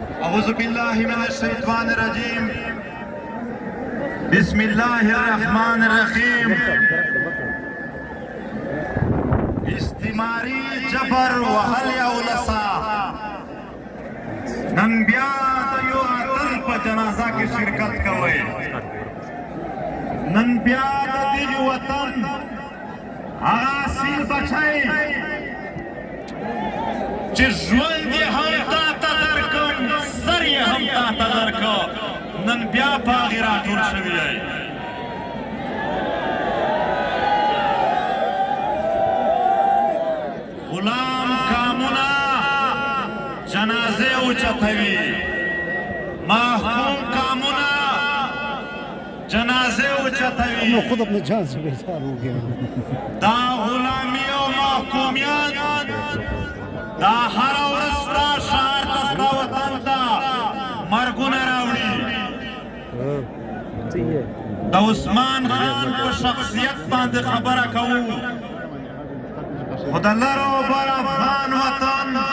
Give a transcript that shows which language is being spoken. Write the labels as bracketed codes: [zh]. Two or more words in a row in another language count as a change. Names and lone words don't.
[ar] اعوذ باللہ من الشیطان الرجیم بسم اللہ الرحمن الرحیم [ps] استعماری جبر وحل یولسا نن بیا د یو اتل په جنازه کې شرکت کوئ نن بیا د دې وطن هغه اصیل بچی چې ژوند یې هم تا ته درکړم سر یې هم تا ته درکړه نن بیا په هغې راټول شوي دی غلام کامونه جنازې اوچتوي محکوم کامونه جنازې اوچتوي [ur] خود اپنے جان سے بیزار ہو گیا [ps] دا غلامی او محکومیت دا هر ورځ ستا ښار ته ستا وطن ته مرګونه راوړي د عثمان خان په شخصیت باندې خبره کوو خو د لر او بر افغان وطن